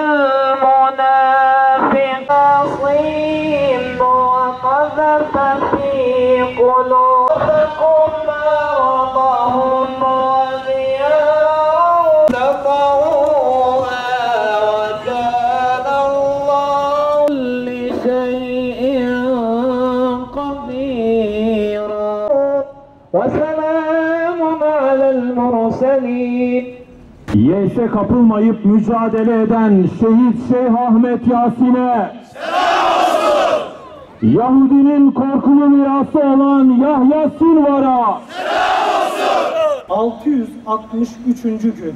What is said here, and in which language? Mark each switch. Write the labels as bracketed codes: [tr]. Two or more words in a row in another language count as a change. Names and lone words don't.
[ar] المنافقين وقذف في قلوبكم مرضهم وسلام على المرسلين. [tr] Yeyse kapılmayıp mücadele eden şehit Şeyh Ahmet Yasin'e selam olsun. Yahudinin korkulu mirası olan Yahya Sinvar'a selam olsun. 663. gün.